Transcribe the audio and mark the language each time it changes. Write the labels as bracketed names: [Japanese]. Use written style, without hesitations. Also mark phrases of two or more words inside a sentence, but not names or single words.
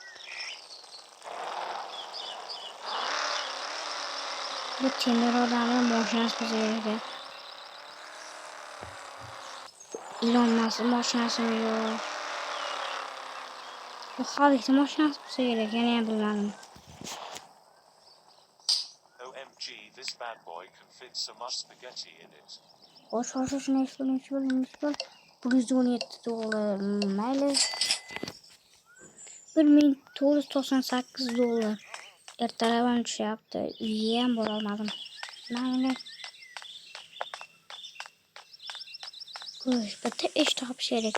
[Uzbek] Bu temir odamning mashinasi bo'lsa kerak. Ilon Mask mashinasimi yo'q? Bu xalqning mashinasi bo'lsa kerak, yana ham bilmadim. [English] OMG, this bad boy can fit so much spaghetti in it. [Uzbek] Xo'sh, nechi pul? 117 dollar. Mayli. 1998 dollar. Ertalabdan tushyapti. Uyga ham bora olmadim. Mayli. Xo'sh, bitta ish topish kerak.